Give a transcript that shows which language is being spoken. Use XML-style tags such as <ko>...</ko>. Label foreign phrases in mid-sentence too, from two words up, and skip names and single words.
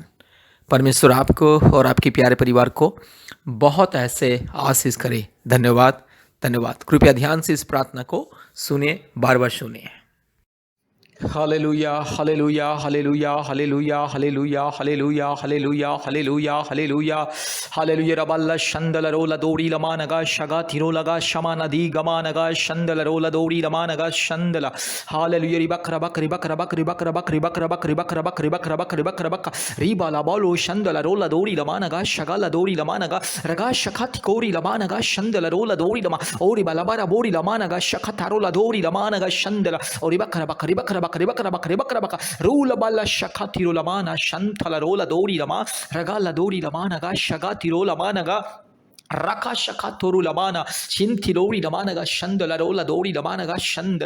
<hi>परमेश्वर आपको और आपके प्यारे परिवार को बहुत ऐसे आशीष करे। धन्यवाद, धन्यवाद। कृपया ध्यान से इस प्रार्थना को सुनिए, बार बार सुनिए। हालेलुया, हालेलुया, हालेलुया, हालेलुया, हालेलुया, हालेलुया, हालेलुया, हालेलुया, हालेलुया, हालेलुया। रबल्ला शंदल रोला दोरी लमानगा शगा तिरो लगा शमा नदी गमानगा शंदल रोला दोरी लमानगा शंदला। हालेलुया। रिबक रबक रिबक रबक रिबक रबक रिबक रबक रिबक रबक रिबक रबक रिबक रबक रिबा लाबालो शंदल रोला दोरी लमानगा शगा ला दोरी लमानगा रगा शखति कोरी लमानगा शंदल रोला दोरी लमा ओरी बलाबारा बोरी लमानगा शखतारोला दोरी लमानगा शंदला ओरी बक रबक रिबक रबक रिबक रूल बल्ला शखा तिरो लमाना शंथला रोला दोरी लमा रगाला दोरी लमानगा शगा तिरो लमानगा रका शखा तोरु लमाना चिंथिरोरी लमानगा शंदला रोला दोरी लमानगा शंदला।</hi>